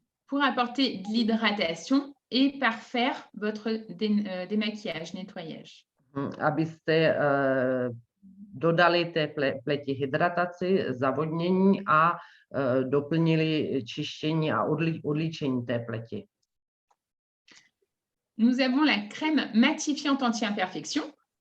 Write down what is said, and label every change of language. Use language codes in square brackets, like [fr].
[fr] Pour apporter de l'hydratation et parfaire votre démaquillage, nettoyage. [cs] Abyste dodali té pleti hydrataci, zavodnění a doplnili čištění a odlíčení té pleti. [fr] Nous avons la crème matifiante anti-imperfection.